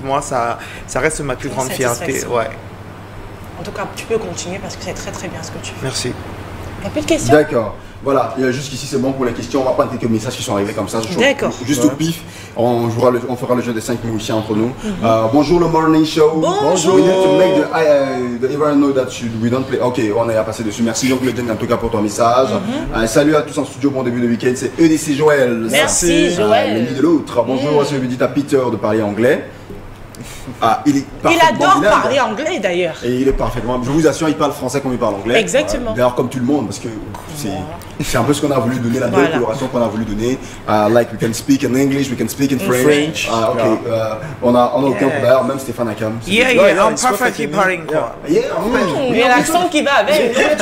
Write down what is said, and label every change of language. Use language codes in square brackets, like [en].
[fr] Moi, ça reste ma plus grande fierté. Ouais. En tout cas, tu peux continuer parce que c'est très très bien ce que tu fais. Merci. Il n'y a plus de questions? D'accord. Voilà, jusqu'ici c'est bon pour les questions. On va prendre quelques messages qui sont arrivés comme ça. D'accord. Juste au pif, on fera le jeu des 5 mots ici entre nous. Bonjour le morning show. Bonjour. [en] We need to make the everyone know that we don't play. [fr] Ok, on est à passer dessus. Merci donc le en tout cas pour ton message. Salut à tous en studio, bon début de week-end. C'est EDC Joël. Merci Joël. L'ami de l'autre. Bonjour, je vais dire à Peter de parler anglais. Il adore parler anglais d'ailleurs. Et il est parfaitement. Je vous assure, il parle français comme il parle anglais. Exactement. D'ailleurs, comme tout le monde, parce que c'est un peu ce qu'on a voulu donner, la nouvelle coloration qu'on a voulu donner. [en] Like we can speak in English, we can speak in French. [fr] On a aucun problème. D'ailleurs, même Stéphane Akiam. [en] I'm perfectly parling quoi. [fr] Il y a l'accent qui va avec.